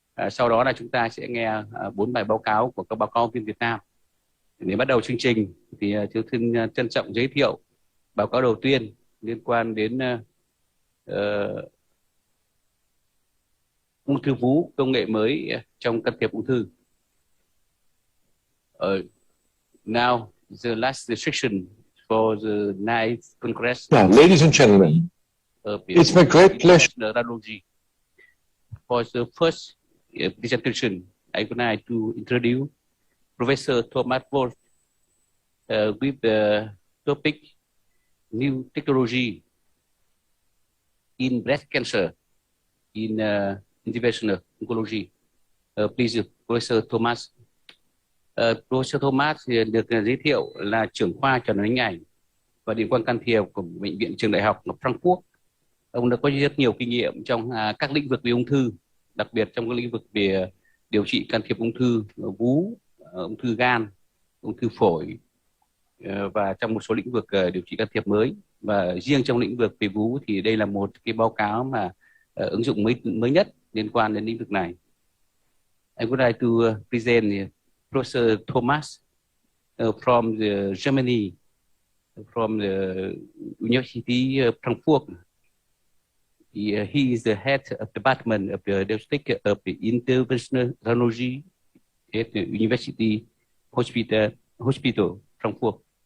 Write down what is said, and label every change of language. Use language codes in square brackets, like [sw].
[vi] Sau đó là chúng ta sẽ nghe 4 bài báo cáo của các báo cáo viên Việt Nam. Để bắt đầu chương trình thì tôi xin trân trọng giới thiệu báo cáo đầu tiên liên quan đến ung thư vú, công nghệ mới trong can thiệp ung thư. [en] Now the last section for the ninth Congress. Ladies and gentlemen, it's my great pleasure. For the first presentation, I would like to introduce Professor Thomas Voss with the topic New Technology in Breast Cancer in Interventional Oncology. Please, Professor Thomas. [vi] Professor Thomas được giới thiệu là trưởng khoa chẩn đoán hình ảnh và điện quang can thiệp của Bệnh viện Trường Đại học Frankfurt. Ông đã có rất nhiều kinh nghiệm trong các lĩnh vực về ung thư, đặc biệt trong các lĩnh vực về điều trị can thiệp ung thư vú, ung thư gan, ung thư phổi, và trong một số lĩnh vực điều trị can thiệp mới. Và riêng trong lĩnh vực về vú thì đây là một cái báo cáo mà ứng dụng mới nhất liên quan đến lĩnh vực này. [en] I would like to present Professor Thomas from Germany, from the University of Frankfurt. He is the head of the department of the diagnostic of the interventional radiology at the University Hospital Frankfurt.